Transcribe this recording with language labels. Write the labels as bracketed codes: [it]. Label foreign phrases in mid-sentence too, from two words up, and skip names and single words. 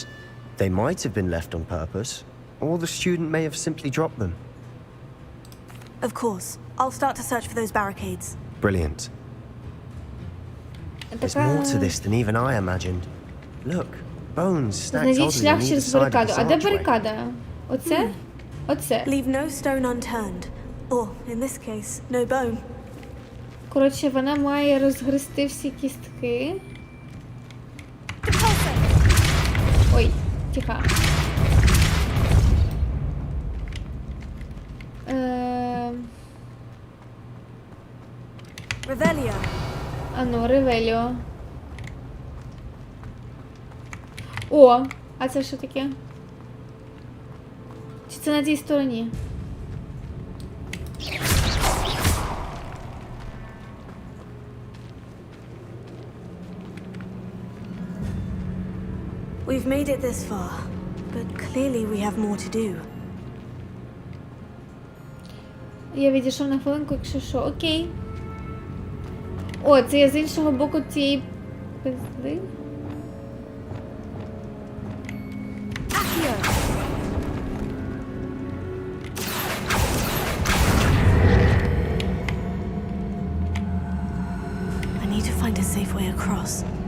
[en] They might have been left on purpose, or the student may have simply dropped them. Of course. I'll start to search for those barricades. Brilliant. There's more to this than even I imagined. Look, bones stacked [uk] Знайдіть [en] oddly [uk] шлях [en] on either [uk] через [en] side of [uk] барикаду. [en] this [uk] А де [en] archway. [uk] барикада? Оце? Оце. [en] Leave no stone unturned. Or, in this case, no bone. [uk] Коротше, вона має розгризти всі кістки. Ой, тихо. Revelio. А ну, Ревеліо. О, а це що таке? Чи це на тій стороні? [en] We've made it this far, but clearly we have more to do. [uk] Я відійшов на хвилинку, якщо що. Окей. О, це я з іншого боку цієї пизди. [en] I need to find a safe way across.